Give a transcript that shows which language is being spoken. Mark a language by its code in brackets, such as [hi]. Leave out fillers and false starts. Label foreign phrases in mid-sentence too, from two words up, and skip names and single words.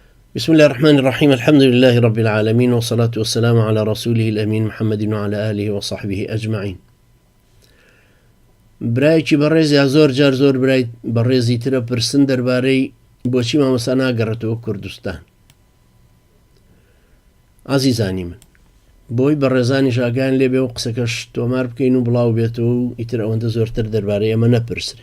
[ar] بسم الله الرحمن الرحيم الحمد لله رب العالمين والصلاة والسلام على رسوله الأمين محمد وعلى آله وصحبه أجمعين. [ckb] برایکی بەڕێز یا زۆر جار زۆر برای بەڕێزی ترە پرسن دەربارەی بۆچی مامۆستا ناگەڕێتەوە کوردستان. عەزیزانی من، بۆی بەڕێزانی ئاگایان لێبێ و قسەکەش تۆمار بکەین و بڵاو بێتەوە و ئیتر ئەوەندە زۆرتر دەربارەی ئەمە نەپرسرێ.